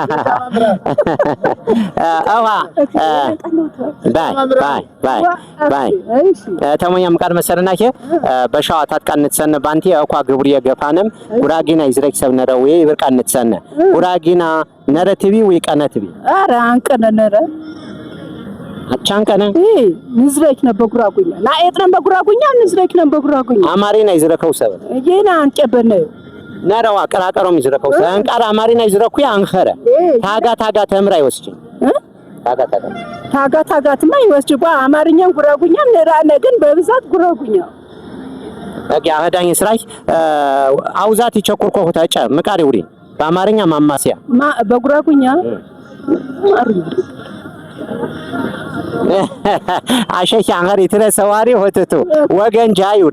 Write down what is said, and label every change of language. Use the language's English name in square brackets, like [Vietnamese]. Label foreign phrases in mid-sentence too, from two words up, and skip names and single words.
[Sebat Bet Gurage] አዋ ባይ ተመያ ምቃር መሰረናከ በሻዋታት ቀንተሰነ ባንቲ አኳ ግብር የገፋነም ጉራጌና ይዝረክ ሰብነረው ይብርቃን ተሰነ ጉራጌና ነረቲቪ ወይ ቀነቲቪ አራ አንቀነ ነረ አቻንከነ ንዝረክ ነው በጉራጉኛ ናኤጥነን በጉራጉኛ ንዝረክ ነው በጉራጉኛ አማሪና ይዝረከው ሰብ የና አንጨበነ ነራዋ ቀራቀሮም ይዝረከው አንቃር አማሪና ይዝረኩ አንኸረ ታጋ ተምራ ይወስጂ ታጋትማ ይወስጂ ባ አማርኛን ጉራጉኛም ነራነ ግን በብዛት ጉራጉኛ አቂ አህዳኝ ስራይ አውዛት ይቸኩርኮ ተጨ ምቃሪ ውሪ በአማርኛ ማማሲያ በጉራጉኛ አሸሻ አንገሪ ተሰዋሪ ሆተቱ ወገንጃ ይውሪ